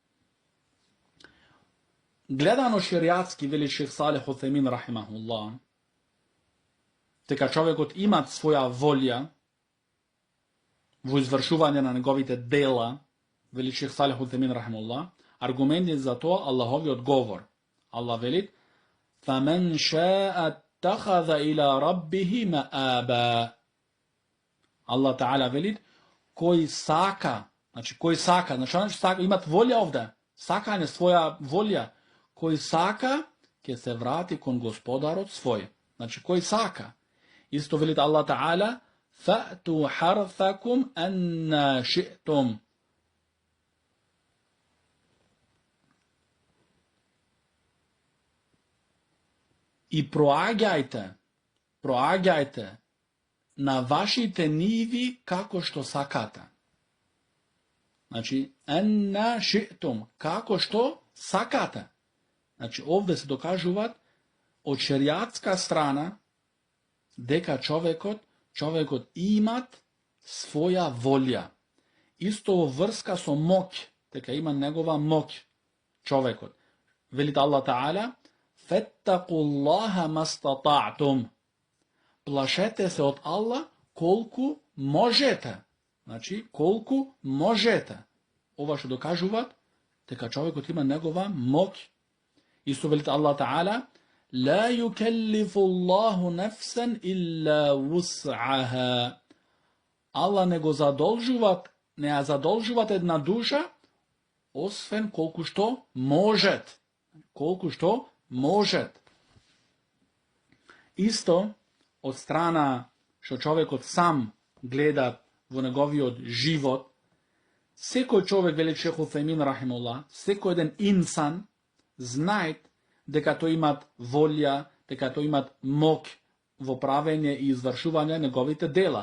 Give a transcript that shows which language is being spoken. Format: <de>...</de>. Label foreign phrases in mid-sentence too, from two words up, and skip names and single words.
<mk>Гледано шеријатски, вели шех Салих ал-Уthaymin рахимахуллах, дека човекот имат своја волја во извршување на неговите дела, вели шех Салих ал-Уthaymin рахимахуллах, аргументите за тоа Аллаховиот говор. Аллах вели:</mk> <ar>فَمَنْ شَاءَ اتَّخَذَ إِلَى رَبِّهِ مَآبًا.</ar> <mk>Аллах Таала вели: кој сака, значи кој сака, значи сака, имат волја овде, сакање своја волја, кој сака ќе се врати кон Господарот свој. Значи кој сака. Исто вели Аллах Таала:</mk> <ar>فَأْتُوا حَرْثَكُمْ أَنَّ شِئْتُمْ.</ar> <mk>И проаѓајте на вашите ниви како што сакате. Значи,</mk> <ar>أنى شئتم,</ar> <mk>како што сакате. Значи, овде се докажуваат од шеријатска страна дека човекот имат своја волја. Исто во врска со моќ, дека има негова моќ човекот. Велите Аллах Таала:</mk> <ar>فَاتَّقُوا اللَّهَ مَا اسْتَطَعْتُمْ.</ar> <mk>Плашете се од Аллах колку можете. Значи, колку можете. Ова што докажуваат дека човекот има негова моќ. Исто велите Аллах Таала:</mk> <ar>لا يكلف الله نفسا إلا وسعها.</ar> <mk>Аллах не ја задолжуваат една душа освен колку што может. Колку што может. Исто од страна што човекот сам гледа во неговиот живот, секој човек, вели шех Уthaymin рахимуллах, секој еден инсан знае дека тој имат волја, дека тој имат мок во правење и извршување неговите дела.</mk>